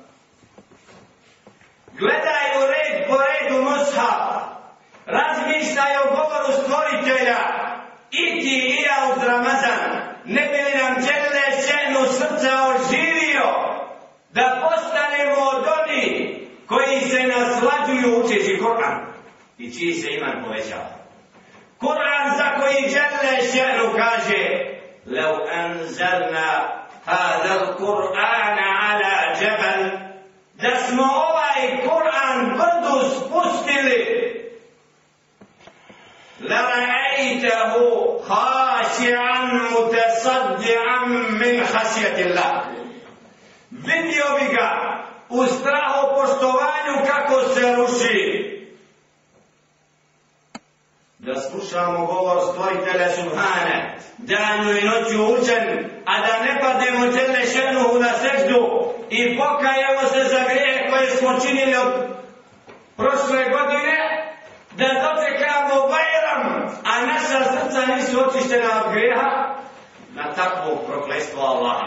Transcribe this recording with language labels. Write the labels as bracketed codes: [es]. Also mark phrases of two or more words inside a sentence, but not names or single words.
[bs] Gledaju red po redu mushaf, razmišljaju o govoru stvoritelja, i ti i ja uz Ramazan, ne bi li nam [ar] جل شأنه [bs] srca oživio, da postanemo od onih koji se naslađuju učeći Kur'an i čiji se iman povećava. Kur'an za koji [ar] جل شأنه [bs] kaže: [ar] "لو أنزلنا هذا القرآن على جبل", [bs] da smo ovaj Kur'an brdu spustili, [ar] لَرَأَيْتَهُ خَاشِعًا مُتَصَدِّعًا مِنْ خَشْيَةِ اللَّهِ, [bs] vidio bi ga u strahopoštovanju kako se ruši. Da slušamo govor stvoritelja Subhane, danju i noću učen, a da ne padnemo [ar] جل شأنه [bs] na seždu i pokajemo se za grijehe koje smo činili od prošle godine, da dočekamo Bajram, a naša srca nisu očištena od grijeha, na takvo prokletstvo Allaha.